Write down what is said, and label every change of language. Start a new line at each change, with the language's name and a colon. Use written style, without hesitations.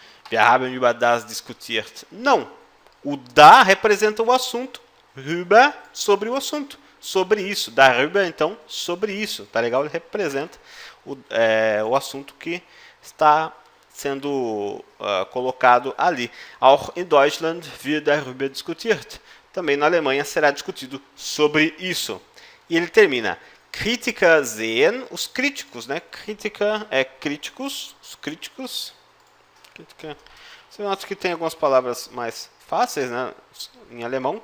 German: Wir haben über das diskutiert.
Portuguese: Não. O da representa o assunto. Über, sobre o assunto. Sobre isso. Darüber, então, sobre isso. Tá legal? Ele representa o assunto que está sendo colocado ali.
German: Auch in Deutschland wird darüber diskutiert.
Portuguese: Também na Alemanha será discutido sobre isso. E ele termina:
German: Kritiker sehen,
Portuguese: os críticos, né? Kritiker é críticos, os críticos. Kritiker. Você nota que tem algumas palavras mais fáceis, né? Em alemão.